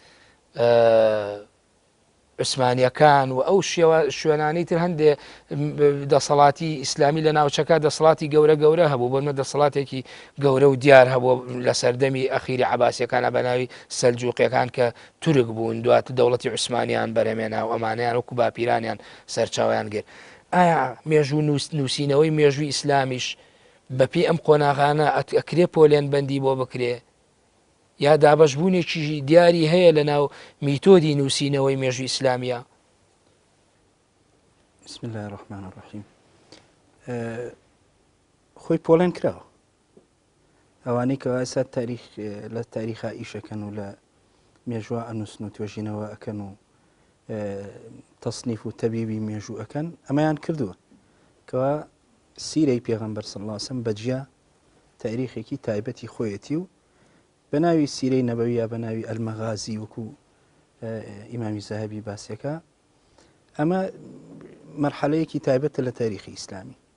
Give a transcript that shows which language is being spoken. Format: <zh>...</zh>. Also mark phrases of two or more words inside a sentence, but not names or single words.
<ckb>عوسمانیەکان و ئەو شوێنانەی تر هەندێ دەسەڵاتی ئیسلامی لە ناوچەکە دەسەڵاتی گەورە گەورە هەبوو، بۆمە دەسەڵاتێکی گەورە و دیار هەبوو لە سەردەمی ئەخیری عەباسیەکانە بە ناوی سەلجوقیەکان کە تورک بوون، دواتر دەوڵەتی عوسمانیان بەرهەمێنا و ئەمانیان وەکو باپیرانیان سەرچاویان گرت. ئایا مێژوو نووسینەوەی مێژووی ئیسلامیش بەپێی ئەم قۆناغانە ئەکرێ پۆلێن بەندی بۆ بکرێ یا دابەشبوونێکی دیاری هەیە لە ناو میتۆدی نووسینەوەی مێژووی ئیسلامیە؟</ckb> <ar>بسم الله الرحمن الرحیم.</ar> <ckb>خۆی پۆلێن کراوە، ئەوانەی کە ئێستا لە تاریخا ئیشەکەن و لە مێژووە ئەنووسن و توێژینەوە ئەکەن و تەصنیف و تەبیبی مێژوو ئەکەن، ئەمەیان کردووە کەوا سیرەی پێغەمبەر</ckb> <ar>صلی الله علیه و سلم</ar> <ckb>بەجیا تاریخێکی تایبەتی خۆیەتی و بە ناوی سیرەی نەبەوی یا بە ناوی ئەلمەغازی وەکو ئیمامی زاهەبی باسیەکە، ئەمە مەرحەلەیەکی تایبەتە لە تاریخی ئیسلامی.</ckb>